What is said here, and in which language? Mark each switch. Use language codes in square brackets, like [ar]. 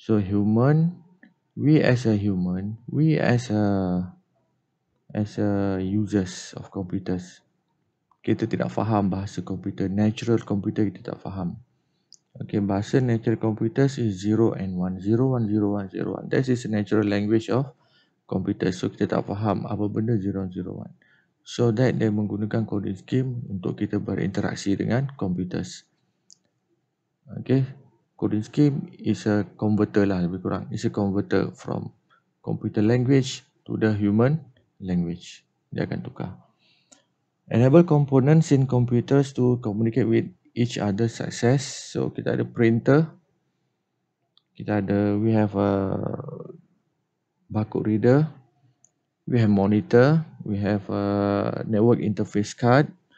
[en] So we as a users of computers, [ms] kita tidak faham bahasa komputer, [en] natural computer [ms] kita tak faham. [en] Okay, bahasa natural computers is 0 and 1, 0, 1, 0, 1, 0, 1. That is the natural language of computer. [ms] So kita tak faham apa benda 0, 0, 1. So that dia menggunakan coding scheme untuk kita berinteraksi dengan computers. [en] Okay, coding scheme is a converter [ms] lah lebih kurang. [en] It's a converter from computer language to the human language. [ms] Dia akan tukar. [en] Enable components in computers to communicate with each other success. [ms] So kita ada [en] printer, we have a barcode reader, we have monitor, we have a network interface card.